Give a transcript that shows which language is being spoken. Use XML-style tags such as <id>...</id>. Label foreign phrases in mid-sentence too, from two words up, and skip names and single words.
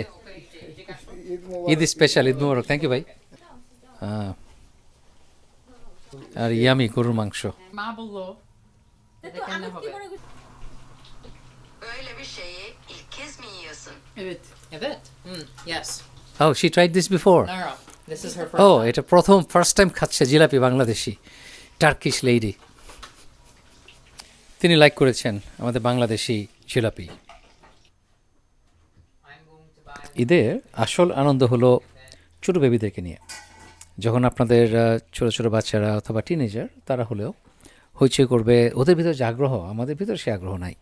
<bn>ঈদ স্পেশাল, ঈদ মোবারক।</bn> <en>thank you</en> <bn>ভাই। আর ইয়ামি গরুর মাংস।</bn> <tr>Öyle bir şeyi ilk kez mi yiyorsun? Evet. Evet.</tr> <en>Yes. Oh, she tried this before. No, no. This is her first.</en> <bn>Oh, এটা</bn> <en>first time</en> <bn>খাচ্ছে জিলাপি, বাংলাদেশি</bn> <en>Turkish lady.</en> <bn>তিনি লাইক করেছেন আমাদের বাংলাদেশি জিলাপি। ঈদের আসল আনন্দ হলো ছোটো বেবিদেরকে নিয়ে। যখন আপনাদের ছোটো ছোটো বাচ্চারা অথবা টিনেজার তারা হলেও হইচই করবে, ওদের ভিতরে যে আগ্রহ, আমাদের ভিতরে সে আগ্রহ নাই।</bn>